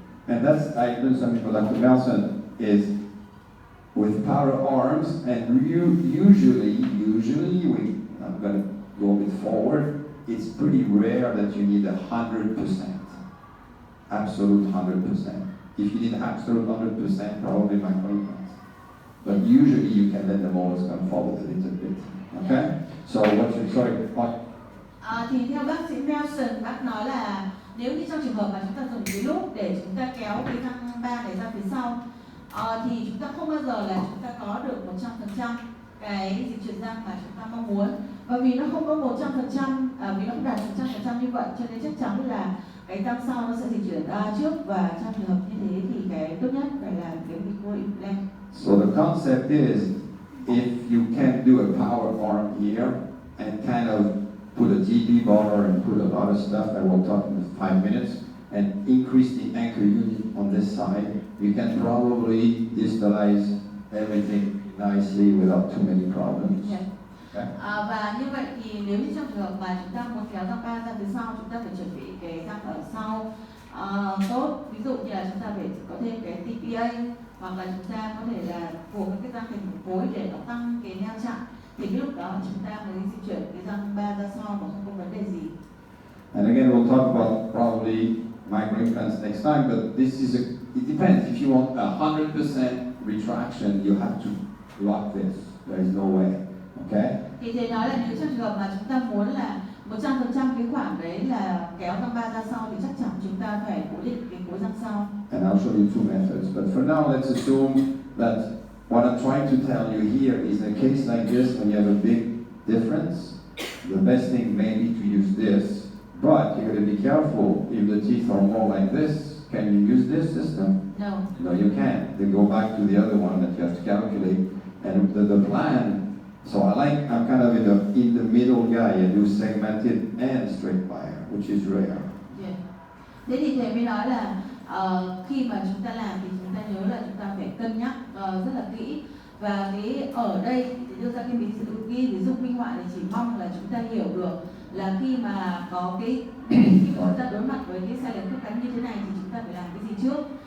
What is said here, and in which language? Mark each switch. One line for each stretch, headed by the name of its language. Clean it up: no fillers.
English: And that's, I do something for Dr. Nelson, is with power arms, and usually I'm going to go a bit forward, it's pretty rare that you need 100%, absolute 100%. If you need absolute 100%, probably microimplants. But usually you can let the molars come forward a little bit, okay? So what's your, sorry, what?
Vietnamese: Thì theo bác sĩ Nelson, bác nói là nếu như trong trường hợp mà chúng ta dùng cái lúp để chúng ta kéo cái răng ba này ra phía sau, thì chúng ta không bao giờ là chúng ta có được 100% cái dịch chuyển răng mà chúng ta mong muốn, và vì nó không có 100%, vì nó không đạt 100% như vậy, cho nên chắc chắn là cái răng sau nó sẽ dịch chuyển ra trước, và trong trường hợp như thế thì cái tốt nhất phải là cái micro implant.
English: So the concept is, if you can do a power arm here and kind of put a DB bar and put a lot of stuff that we'll talk in 5 minutes, and increase the anchor unit on this side, you can probably distalize everything nicely without too many problems. Yeah. Okay?
Vietnamese: Và như vậy thì nếu như trong trường hợp mà chúng ta muốn kéo răng ba ra phía sau, chúng ta phải chuẩn bị cái răng ở sau tốt. Ví dụ như là chúng ta phải có thêm cái TPA, hoặc là chúng ta có thể là buộc cái răng thành một khối để nó tăng cái neo chặn. Thì cái lúc đó chúng ta mới di chuyển cái răng ba ra sau mà không có vấn đề gì.
English: And again, we'll talk about probably microimplants next time, but this is it depends. If you want 100% retraction, you have to lock this. There is no way. Okay?
Vietnamese: Thì thầy nói là nếu trong trường hợp mà chúng ta muốn là 100% cái khoảng đấy là kéo răng ba ra sau thì chắc chắn chúng ta phải cố định cái khối răng sau.
English: And I'll show you two methods. But for now, let's assume that what I'm trying to tell you here is a case like this, when you have a big difference, the best thing may be to use this. But you got to be careful. If the teeth are more like this, can you use this system? No. No, you can't. Then go back to the other one that you have to calculate. And the plan, so I'm kind of in the middle guy. I do segmented and straight wire, which is rare. Yeah.
Vietnamese: Thế thì thầy mới nói là khi mà chúng ta làm thì chúng ta nhớ là chúng ta phải cân nhắc rất là kỹ. Và cái ở đây thì đưa ra cái ví dụ minh họa thì chỉ mong là chúng ta hiểu được là khi mà có khi mà chúng ta đối mặt với cái sai lệch khớp cắn như thế này thì chúng ta phải làm cái gì trước.